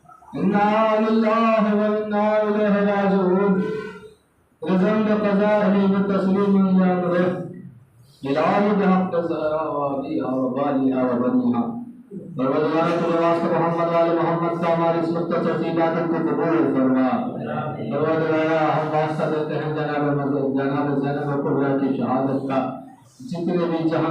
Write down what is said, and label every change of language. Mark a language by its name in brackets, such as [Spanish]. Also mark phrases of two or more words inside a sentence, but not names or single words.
[Arabic] إنا لله وإنا إليه راجعون. رضا بقضائه وتسليما لأمره إلهي بحق الزهراء وأبيها وبعلها وبنيها. [Urdu] پروردگار تو واسطے محمد و آل محمد کا ہماری اس مختصر سی عبادت کو قبول فرما. پروردگار ہم واسطہ دیتے ہیں جناب زینب کبریٰ کی شہادت کا، جتنے بھی جہاں